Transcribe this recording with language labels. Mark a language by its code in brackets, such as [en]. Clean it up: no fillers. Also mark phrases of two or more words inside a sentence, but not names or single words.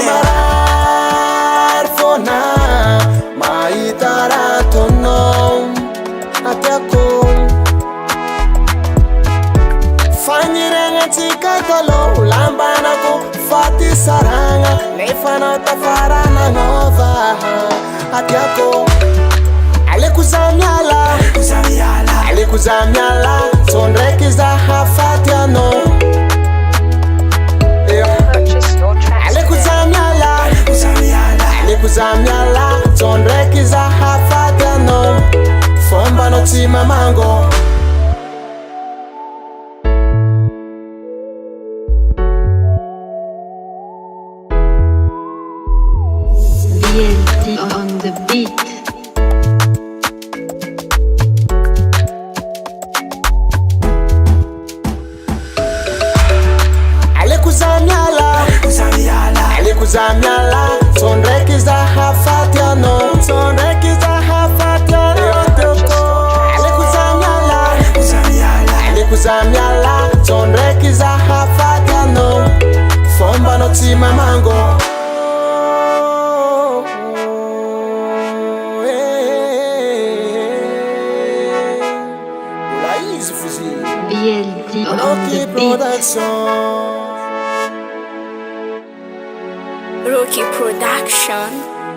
[mg] marary fôna mahita raha ataonao atiako faniriagnatsika taloha lambanako faty saragna nefa anao tafara nagnova atiako aleko za miala aleko za miala so ndraiky zaha faty anao [en] Purchase your tracks [mg] aleko [en] today. [mg] za miala aleko za miala so ndraiky zaha faty anao fomba anao tsy mamango [en] BLD on the beat. [mg] aleko za miala aleko za miala so ndraiky zaha faty anao so ndraiky zaha faty anao aleko za miala aleko za miala so ndraiky zaha faty anao fomba anao tsy mamango mbola izy fozy [en] BLD on Rocky the beat. Production Rocky Production.